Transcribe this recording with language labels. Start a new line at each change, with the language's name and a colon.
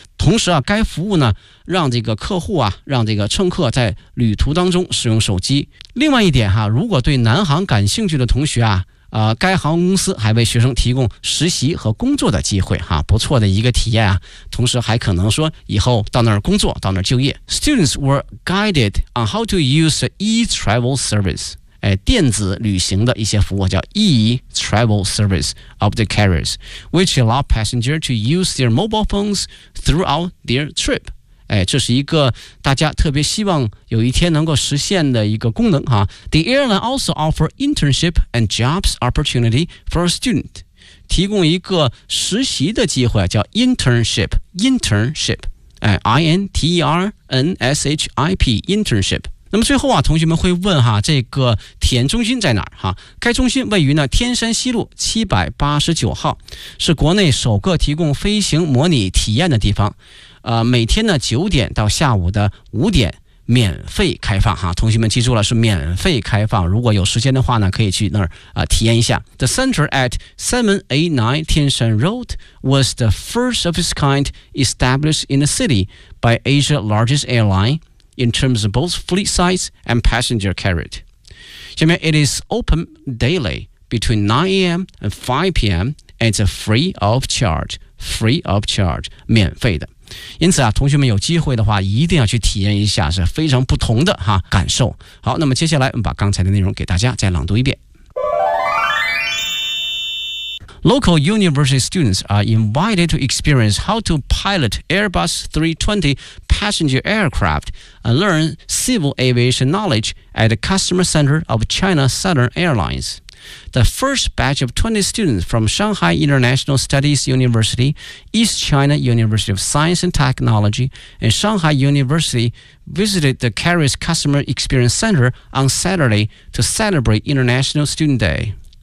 Chinese: 同时啊该服务呢让这个客户啊让这个乘客在旅途当中使用手机。另外一点哈如果对南航感兴趣的同学啊该航空公司还为学生提供实习和工作的机会哈、啊、不错的一个体验啊，同时还可能说以后到那儿工作到那儿就业。
English: Students were guided on how to use e-travel service.
Chinese: 电子旅行的一些服务叫
English: e-travel service of the carriers which allow passengers to use their mobile phones throughout their trip、
Chinese: 这是一个大家特别希望有一天能够实现的一个功能哈。
English: The airline also offer internship and jobs opportunity for a student
Chinese: 提供一个实习的机会叫
English: internship INTERNSHIP internship。
Chinese: 那么最后啊，同学们会问哈，这个体验中心在哪儿哈？该中心位于呢天山西路789号，是国内首个提供飞行模拟体验的地方。每天呢9点到下午5点免费开放哈，同学们记住了，是免费开放。如果有时间的话呢，可以去那儿体验一下。
English: The center at 789 Tianshan Road was the first of its kind established in the city by Asia's largest airline. In terms of both fleet size and passenger carriage.
Chinese: 下面
English: it is open daily between 9 a.m. and 5 p.m. and it's free of charge, free of charge,
Chinese: 免费的。因此啊，同学们有机会的话一定要去体验一下，是非常不同的哈感受。好，那么接下来我们把刚才的内容给大家再朗读一遍。
English: Local university students are invited to experience how to pilot Airbus 320 passenger aircraft and learn civil aviation knowledge at the customer center of China Southern Airlines. The first batch of 20 students from Shanghai International Studies University, East China University of Science and Technology, and Shanghai University visited the Carrier's Customer Experience Center on Saturday to celebrate International Student Day.